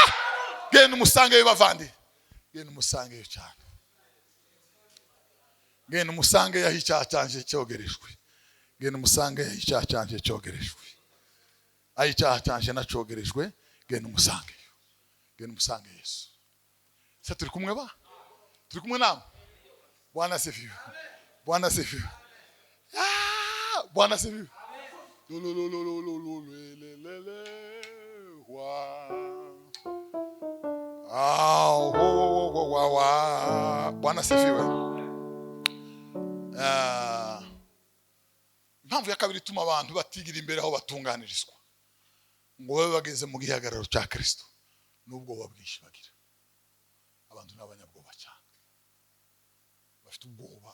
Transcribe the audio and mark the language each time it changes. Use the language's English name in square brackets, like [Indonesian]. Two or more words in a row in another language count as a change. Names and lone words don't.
[Kinyarwanda] Genda umusangeyo bavandi, genda umusangeyo cyane, genda umusange yaho icyaha cyanjye cyogerejwe, genda umusange yaho icyaha cyanjye cyogerejwe, aho icyaha cyanjye nacogerejwe genda umusange Yesu. Se turi kumwe ba? Turi kumwe nawe? [Swahili] Bwana asifiwe. Bwana asifiwe. Bwana asifiwe. Bwana asifiwe. [Kinyarwanda] Impamvu ya kabiri ituma abantu batigira imbere aho batunganirizwa ngo babe bageze mu gihagararo cya Kristo n'ubwoba bwinshi bagira. Abantu n'abanyabwoba cyane, bafite ubwoba.